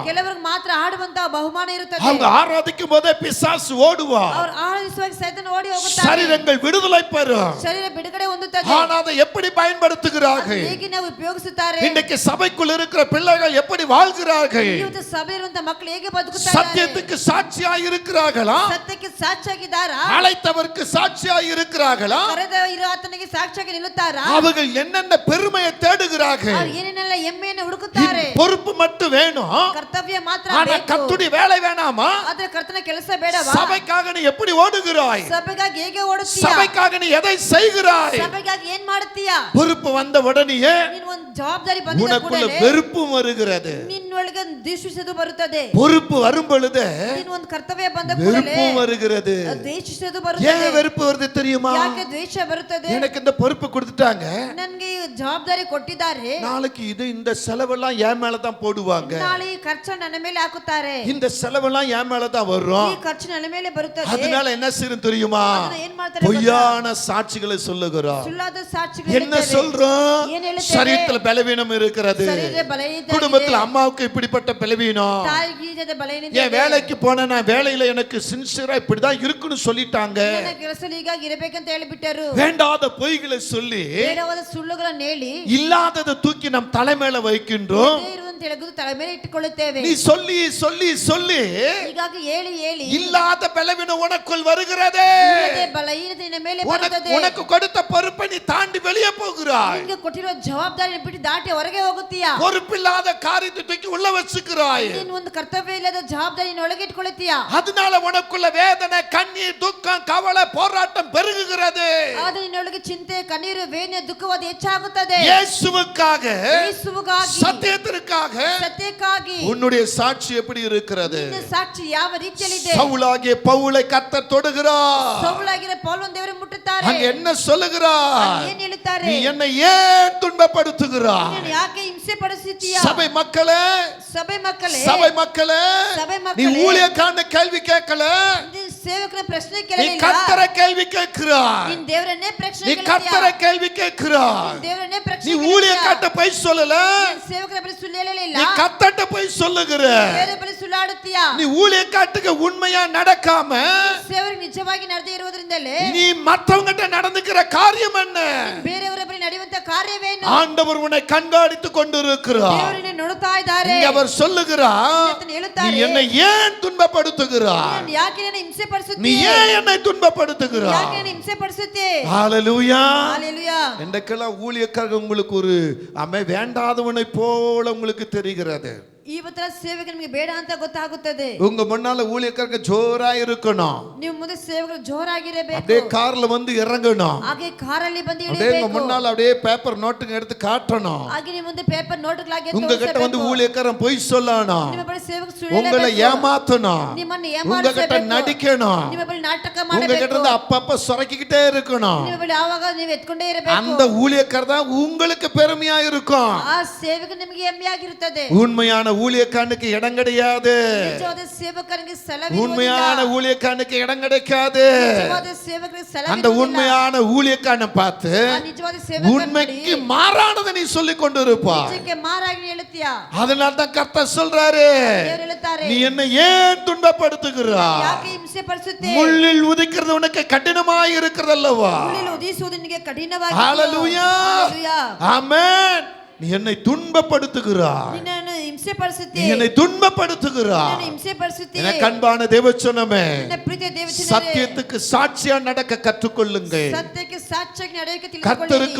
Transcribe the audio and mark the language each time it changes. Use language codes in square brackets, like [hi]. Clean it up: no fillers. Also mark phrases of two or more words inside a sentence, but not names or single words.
[kn] ಕೆಲವರಿಗೆ ಮಾತ್ರ ಹಾಡುವಂತ ಬಹುಮಾನ ಇರುತ್ತದೆ. [ta] அவங்க ஆராதிக்கும் போதே பிசாசு ஓடுவா, [kn] ಅವರು ಆರಾಧಿಸುವಾಗ ಸೈತಾನ ಓಡಿ ಹೋಗುತ್ತಾರೆ. [ta] சரீரங்கள் விடுதலை பெறும். [kn] ಶರೀರ ಬಿಡುಗಡೆ ಹೊಂದುತ್ತದೆ. [ta] ஆனா அதை எப்படி பயன்படுத்துகிறார்கள்? [kn] ಹೇಗೆ ನಾವು ಉಪಯೋಗಿಸುತ್ತಾರೆ? [ta] இன்னைக்கு சபைக்குள் இருக்கிற பிள்ளைகள் எப்படி வாழ்கிறார்கள்? [kn] ಇವತ್ತು ಸಭೆಯಲ್ಲಿರುವಂತ ಮಕ್ಕಳು ಹೇಗೆ ಬದುಕುತ್ತಾರೆ? [ta] சத்தியத்துக்கு சாட்சியாய் இருக்கிறார்களா? [kn] ಸತ್ಯಕ್ಕೆ ಸಾಕ್ಷಿಯಾಗಿದ್ದಾರಾ? [ta] அழைத்தவருக்கு சாட்சியாய் இருக்கிறார்களா? [kn] ಕರೆದ ಇರೋ ಆತನಿಗೆ ಸಾಕ್ಷಿಯಾಗಿ ನಿಲ್ಲುತ್ತಾರಾ? [ta] அவர்கள் என்னென்ன பெருமையை தேடுகிறார்கள்? [kn] ಅವರು ಏನೇನೆಲ್ಲ ಹೆಮ್ಮೆಯನ್ನು ಹುಡುಕುತ್ತಾರೆ. [ta] பொறுப்பு மட்டும் வேணும், [kn] ಕರ್ತವ್ಯ ಮಾತ್ರ [ta] ஆனா [kn] ಬೇಕು. [ta] கர்த்தருடைய வேலை வேணாமா? [kn] ಆದ್ರೆ ಕರ್ತನ ಕೆಲಸ ಬೇಡವಾ? [ta] சபைக்காக நீ எப்படி ஓடுகிறாய்? [kn] ಸಭೆಗಾಗಿ ಹೇಗೆ ಓಡುತ್ತೀಯಾ? [ta] சபைக்காக நீ எதை செய்கிறாய்? [kn] ಸಭೆಗಾಗಿ ಏನ್ ಮಾಡುತ್ತೀಯಾ? [ta] பொறுப்பு வந்த உடனேயே [kn] ನೀನು ಒಂದು ಜವಾಬ್ದಾರಿ ಬಂದಿದ [ta] உனக்குள்ள [kn] ಕೂಡಲೇ [ta] வெறுப்பும் வருகிறது. [kn] ನಿನ್ನೊಳಗೆ ದ್ವೇಷಿಸೋದು ಬರುತ್ತದೆ. [ta] பொறுப்பு வரும் பொழுது [kn] ನೀನು ಒಂದು ಕರ್ತವ್ಯ ಬಂದ ಕೂಡಲೇ [ta] வெறுப்பும் வருகிறது. [kn] ದ್ವೇಷಿಸೋದು [ta] ஏன் [kn] ಬರುತ್ತದೆ. [ta] வெறுப்பு வருது தெரியுமா? [kn] ಯಾಕೆ ದ್ವೇಷ ಬರುತ್ತದೆ? [ta] எனக்கு இந்த பொறுப்பு கொடுத்துட்டாங்க, [kn] ನನ್ಗೆ ಈ ಜವಾಬ್ದಾರಿ ಕೊಟ್ಟಿದ್ದಾರೆ. [ta] நாளைக்கு இந்த செலவெல்லாம் என் மேல தான் போடுவாங்க, [kn] ನಾಳೆ ಈ ಖರ್ಚು ನನ್ನ ಮೇಲೆ ಹಾಕುತ್ತಾರೆ. [ta] இந்த செலவெல்லாம் என் மேல தான் [kn] ಈ [ta] வரும். [kn] ಖರ್ಚು ನನ್ನ ಮೇಲೆ ಬರುತ್ತದೆ. [ta] அதனால என்ன செய்யும் தெரியுமா? [kn] ಅದನ್ನ ಏನ್ ಮಾಡ್ತಾರೆ? [ta] பொய்யான சாட்சிகளை சொல்லுகிறோம். [kn] ಸುಳ್ಳಾದ ಸಾಕ್ಷಿಗಳು [ta] என்ன [kn] ಹೇಳ್ತೇವೆ. [ta] சொல்றோம்? [kn] ಏನ್ ಹೇಳ್ತೇವೆ? [ta] சரீரத்துல பலவீனம் இருக்கிறது, [kn] ಶರೀರ ಬಲಹೀನತೆ [ta] குடும்பத்துல [kn] ಆಗಿದೆ. [ta] அம்மாவுக்கு இப்படிப்பட்ட பலவீனம், [kn] ತಾಯಿಗೆ ಬಲಹೀನತೆ [ta] என் [kn] ಇದೆ. [ta] வேலைக்கு போன நான் வேலையில எனக்கு சின்சியரா இப்படிதான் இருக்குன்னு சொல்லிட்டாங்க. [kn] ನನ್ನ ಕೆಲಸದಲ್ಲಿ ಹೀಗಾಗಿ ಇರಬೇಕಂತ ಹೇಳಿಬಿಟ್ಟರು. [ta] வேண்டாத பொய்களை சொல்லி [kn] ಬೇಡವಾದ ಸುಳ್ಳುಗಳನ್ನು ಹೇಳಿ [ta] இல்லாததை தூக்கி நம் தலைமையில வைக்கின்றோம். [kn] ಇದೇ ಇರುವಂತ ಎಳೆದು ತಲೆ ಮೇಲೆ ಇಟ್ಟುಕೊಳ್ಳುತ್ತೇವೆ. [ta] நீ சொல்லி சொல்லி சொல்லி [kn] ಹೀಗಾಗಿ ಹೇಳಿ ಹೇಳಿ [ta] இல்லாத பலவீனம் உனக்குள் வருகிறது. [kn] ಇಲ್ಲದೆ ಬಲಹೀನತೆ ನಿನ್ನ ಮೇಲೆ ಬರುತ್ತದೆ. [ta] உனக்கு கொடுத்த பொறுப்பை நீ தாண்டி வெளியே போகிறாய். [kn] ನಿಮಗೆ ಕೊಟ್ಟಿರುವ ಜವಾಬ್ದಾರಿಯನ್ನು ಬಿಟ್ಟು ದಾಟಿ ಹೊರಗೆ ಹೋಗುತ್ತೀಯಾ? [ta] பொறுப்பில்லாத காரியத்தை தூக்கி உள்ள வச்சுக்கிறாய். [kn] ನೀನು ಒಂದು ಕರ್ತವ್ಯ ಇಲ್ಲದ ಜವಾಬ್ದಾರಿಯನ್ನು ಒಳಗೆ ಇಟ್ಕೊಳ್ಳುತ್ತೀಯಾ? [ta] அதனால உனக்குள்ள வேதனை, கண்ணீர், துக்கம், கவலை, போராட்டம் பெருகுகிறது. [kn] ಆದ್ರೆ ನಿನ್ನೊಳಗೆ ಚಿಂತೆ, ಕಣ್ಣೀರು, ವೇದನೆ, ದುಃಖವಾದ ಹೆಚ್ಚಾಗುತ್ತದೆ. [ta] இயேசுவுக்காக, [kn] ಯೇಸುವಿಗಾಗಿ, [ta] சத்தியத்திற்காக [kn] ಸತ್ಯಕ್ಕಾಗಿ [ta] உன்னுடைய சாட்சி எப்படி இருக்கிறது? [kn] ನಿನ್ನ ಸಾಕ್ಷಿ ಯಾವ ರೀತಿಯಲ್ಲಿದೆ? [ta] சவுலாகிய பவுலை கர்த்தர் தொடுகிறார். [kn] ಸೌಲಾಗಿರೋ ಪೌಲನ ದೇವರು ಮುಟ್ಟುತ್ತಾರೆ. [ta] அங்க என்ன சொல்லுகிறார்? [kn] ಏನ್ ಹೇಳುತ್ತಾರೆ? [ta] நீ என்னை ஏன் துன்பப்படுத்துகிறாய்? [kn] ನೀನು ಯಾಕೆ ಹಿಂಸೆ ಪಡಿಸುತ್ತೀಯಾ? [ta] சபை மக்களே, [kn] ಸಭೆ ಮಕ್ಕಳೇ, [ta] சபை மக்களே, சபை நீ மக்களே, ஊழியக்காரன கேள்வி கேட்கல, [kn] ನೀನು ಸೇವಕರ ಪ್ರಶ್ನೆ [ta] நீ [kn] ಕೇಳಲಿಲ್ಲ. [ta] கர்த்தரை கேள்வி கேட்கிறாய். [kn] ನೀನು ದೇವರನ್ನೇ ಪ್ರಶ್ನೆ [ta] நீ [kn] ಕೇಳ್ತೀಯಾ? [ta] கர்த்தரை கேள்வி கேட்கிறாய். [kn] ದೇವರನ್ನೇ ಪ್ರಶ್ನೆ [ta] நீ [kn] ಕೇಳ್ತೀಯಾ? [ta] ஊழியக்காரட்ட போய் சொல்லல, [kn] ನೀನು ಸೇವಕರ ಬಳಿ ಸುಳ್ಳು ಹೇಳಲಿಲ್ಲ. [ta] நீ கர்த்தர்ட்ட போய் சொல்லுகிற. [kn] ಬೇರೆ ಬಳಿ ಸುಳ್ಳಾಡುತ್ತೀಯಾ? [ta] நீ ஊழியக்காரத்துக்கு உண்மையா நடக்காம [kn] ಸೇವಕರಿಗೆ ನಿಜವಾಗಿ ನಡೆದೇ ಇರುವುದರಿಂದಲೇ [ta] நீ மற்றவங்கிட்ட நடந்துக்கிற காரியம் என்ன? [kn] ಬೇರೆಯವರ ಬಳಿ ನಡೆಯುವಂತ ಕಾರ್ಯವೇನು? [ta] ஆண்டவர் உன்னை கண்காணித்துக் கொண்டிருக்கிறார். [kn] ದೇವರನ್ನೇ ನೋಡುತ್ತಾ ಇದ್ದಾರೆ. [ta] இங்க அவர் சொல்லுகிறார், [kn] ಆತನು [ta] நீ [kn] ಹೇಳುತ್ತಾರೆ, [ta] என்னை ஏன் துன்பப்படுத்துகிறாய்? [kn] ನೀನು ಯಾಕೆ ನನ್ನ ಹಿಂಸೆ [ta] நீ [kn] ಪಡಿಸುತ್ತೀಯ? [ta] ஏன் என்னை துன்பப்படுத்துகிறாய்? [kn] ಯಾಕೆ ನನ್ನ ಹಿಂಸೆ ಪಡಿಸುತ್ತೀ? [ta] ஹalleluya. ஹalleluya. இன்றைக்கெல்லாம் ஊழியக்காரங்க உங்களுக்கு ஒரு வேண்டாதவனை போல உங்களுக்கு தெரிகிறது. [kn] ಇವತ್ತರ ಸೇವೆಗೆ ನಿಮಗೆ ಬೇಡ ಅಂತ ಗೊತ್ತಾಗುತ್ತದೆ. [ta] உங்க முன்னால ஊழியக்காரங்க ஜோரா இருக்கணும். [kn] ನೀವು ಮುಂದೆ ಸೇವೆಗಳು ಜೋರಾಗಿರಬೇಕು. [ta] அப்படியே கார்ல வந்து இறங்கணும். [kn] ಹಾಗೆ ಕಾರಲ್ಲಿ ಬಂದು [ta] அப்படியே உங்க [kn] ಇಳಿಬೇಕು. [ta] முன்னால அப்படியே பேப்பர் நோட்டுங்க எடுத்து காட்டணும். [kn] ಹಾಗೆ ನಿಮ್ಮ ಮುಂದೆ ಪೇಪರ್ ನೋಟ್ಗಳಾಗಿ [ta] உங்க கிட்ட வந்து ஊழியக்காரன் பொய் சொல்லணும். [kn] ನಿಮ್ಮ ಬಳಿ ಸೇವಕ ಸುಳ್ಳು [ta] உங்களை ஏமாத்தணும். [kn] ನಿಮ್ಮನ್ನು [ta] உங்க கிட்ட [kn] ಏಮಾರಿಸಬೇಕು. [ta] நடிக்கணும். [kn] ನಿಮ್ಮ ಬಳಿ ನಾಟಕ [ta] உங்க கிட்ட [kn] ಮಾಡಬೇಕು. [ta] இருந்து அப்பப்ப சொரக்கிக்கிட்டே இருக்கணும். [kn] ನಿಮ್ಮ ಬಳಿ ಆವಾಗ ನೀವು ಎತ್ಕೊಂಡೇ ಇರಬೇಕು. [ta] அந்த ஊழியக்காரர் தான் உங்களுக்கு பெருமையா இருக்கும். [kn] ಆ ಸೇವೆಗೆ ನಿಮಗೆ ಹೆಮ್ಮೆಯಾಗಿರುತ್ತದೆ. [ta] உண்மையான ஊழியக்காரனுக்கு இடம் கிடையாது. [kn] ನಿಜವಾದ ಸೇವಕರಿಗೆ ಸ್ಥಳವಿರುವುದಿಲ್ಲ. [ta] உண்மையான ஊழியக்காரனுக்கு இடம் கிடைக்காது. [kn] ನಿಜವಾದ ಸೇವಕರಿಗೆ [ta] அந்த [kn] ಸ್ಥಳವಿರುವುದಿಲ್ಲ. [ta] உண்மையான ஊழியக்காரனை பார்த்து [kn] ಆ ನಿಜವಾದ ಸೇವಕರನ್ನು [ta] உண்மைக்கு மாறானதை நீ சொல்லிக் கொண்டிருப்பா. [kn] ನಿಜಕ್ಕೆ ಮಾರಾಗಿ ಹೇಳುತ್ತೀಯಾ? [ta] அதனால தான் கர்த்தர் சொல்றாரு, [kn] ದೇವರು ಹೇಳುತ್ತಾರೆ, [ta] நீ என்ன ஏன் துன்பப்படுத்துகிறாய்? [kn] ಯಾಕೆ ಹಿಂಸೆ ಪಡಿಸುತ್ತೆ? [ta] முள்ளில் உதிக்கிறது உனக்கு கடினமாய் இருக்கிறது அல்லவா? [kn] ಮುಳ್ಳಿನಲ್ಲಿ ಉದಿಸುವುದು ನಿನಗೆ ಕಠಿಣವಾಗಿದೆ. [ta] ஹalleluya, ஆமென். நீ என்னை துன்பப்படுத்துகிறாய். [kn] ನಿನ್ನನ್ನು ಹಿಂಸೆ ಪಡಿಸುತ್ತೆ. [ta] நீ என்னை துன்பப்படுத்துகிறாய். [kn] ನಿನ್ನನ್ನು ಹಿಂಸೆ ಪಡಿಸುತ್ತೆ. [ta] எனக்கு அன்பான தேவச்சனமே, [kn] ನಿನ್ನ ಪ್ರೀತಿಯ ದೇವಚನರೇ, [ta] சத்தியத்துக்கு சாட்சியா நடக்க கற்றுக்கொள்ளுங்கள். [kn] ಸತ್ಯಕ್ಕೆ ಸಾಕ್ಷಿಯಾಗಿ ನಡೆಯಕ್ಕೆ [ta] கர்த்தருக்கு